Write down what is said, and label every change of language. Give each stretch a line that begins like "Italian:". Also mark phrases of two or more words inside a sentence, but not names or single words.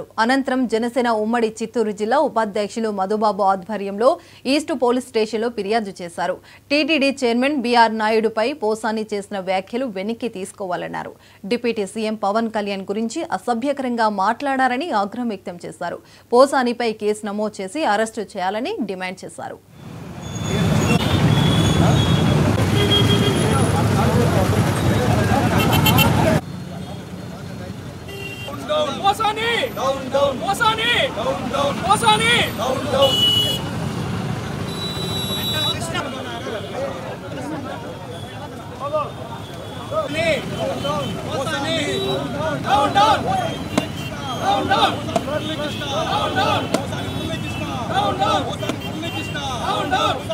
Telugu: అనంతరం జనసేన ఉమ్మడి చిత్తూరు జిల్లా ఉపాధ్యక్షులు మధుబాబు ఆధ్వర్యంలో ఈస్ట్ పోలీస్ స్టేషన్లో ఫిర్యాదు చేశారు. టీటీడీ చైర్మన్ బీఆర్ నాయుడుపై పోసాని చేసిన వ్యాఖ్యలు వెనక్కి తీసుకోవాలన్నారు.
English: Deputy CM
Telugu: పవన్ కళ్యాణ్ గురించి అసభ్యకరంగా మాట్లాడారని ఆగ్రహం వ్యక్తం చేశారు. పోసానిపై కేసు నమోదు చేసి అరెస్టు చేయాలని డిమాండ్ చేశారు.
English: Posani! Down, down. Posani! Down, down. Posani! Down, down. Posani! Down, down. Down, down. Down, down. Down, down. Down, down.